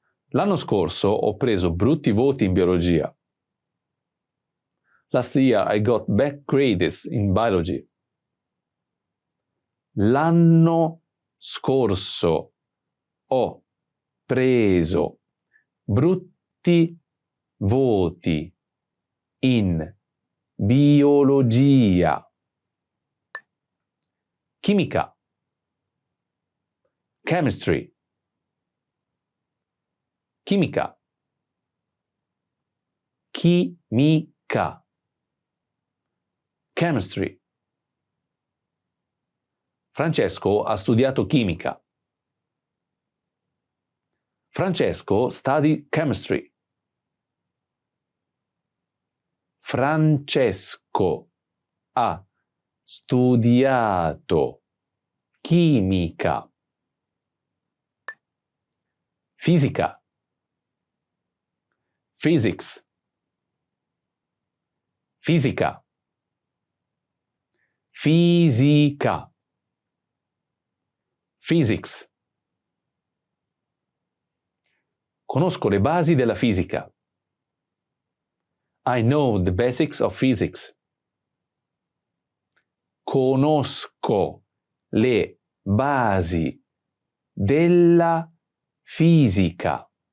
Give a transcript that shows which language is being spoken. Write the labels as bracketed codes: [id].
[it] L'anno scorso ho preso brutti voti in biologia. [en] Last year I got bad grades in biology. [it] L'anno scorso ho preso brutti voti in biologia. Chimica. [en] Chemistry. [it] Chimica. Chimica. [en] Chemistry. [it] Francesco ha studiato chimica. [en] Francesco studied chemistry. [it] Francesco ha studiato chimica. Fisica. [en] Physics. [it] Fisica. Fisica. [en] Physics. [it] Conosco le basi della fisica. [en] I know the basics of physics. [it] Conosco le basi della fisica.